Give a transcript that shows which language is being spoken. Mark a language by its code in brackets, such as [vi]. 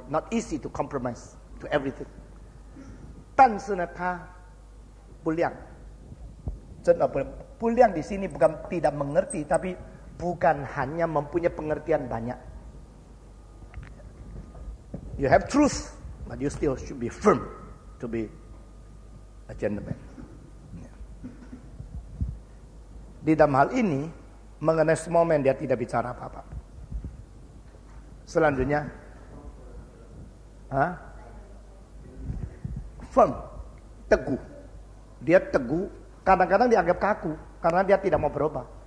[en] Not easy to compromise to everything. [zh] 但是呢，他不亮。真的不亮 [id] di sini bukan tidak mengerti, tapi bukan hanya mempunyai pengertian banyak. [en] You have truth, but you still should be firm to be a gentleman. [id] Di dalam hal ini, mengenai small man dia tidak bicara apa-apa. Selanjutnya, firm, teguh. Dia teguh, kadang-kadang dianggap kaku, karena dia tidak mau berubah.